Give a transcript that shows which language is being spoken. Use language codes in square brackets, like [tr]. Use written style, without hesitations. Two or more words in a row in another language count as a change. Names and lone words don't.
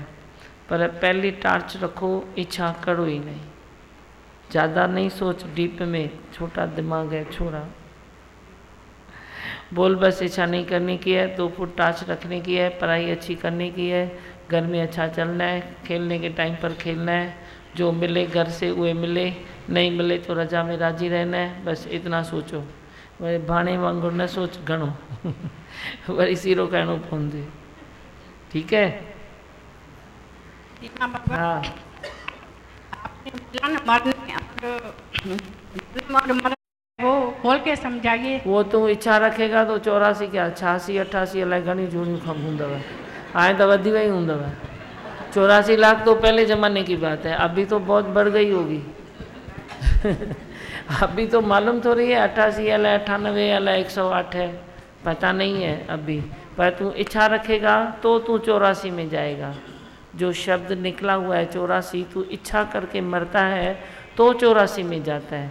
[hi] पर पहली टार्च रखो, इच्छा करो ही नहीं, ज़्यादा नहीं सोच, डीप में, छोटा दिमाग है छोड़ा। बोल बस इच्छा नहीं करने की है, 2 फुट टार्च रखने की है, पढ़ाई अच्छी करने की है, घर में अच्छा चलना है, खेलने के टाइम पर खेलना है, जो मिले घर से उहे मिले, नहीं मिले तो रजा में राजी रहना है, बस इतना सोचो। [sd] वरी भाणे वांगुरु न सोच घणो वरी सीरो कहणो पवंदे। [hi] ठीक है? हाँ। वो खोल के समझाइए। वो तू इच्छा रखेगा तो [sd] 84 क्या 86 88 अलाए घणी जूनियूं खम हूंदव, हाणे तो वधी वई हूंदव। [hi] 84 लाख तो पहले ज़माने की बात है, अभी तो बहुत बढ़ गई होगी। अभी तो मालूम थोड़ी है 88 अलाए 98 अलाए 108 है, पता नहीं है अभी। पर तू इच्छा रखेगा तो तू 84 में जाएगा। जो शब्द निकला हुआ है 84, तू इच्छा करके मरता है तो 84 में जाता है।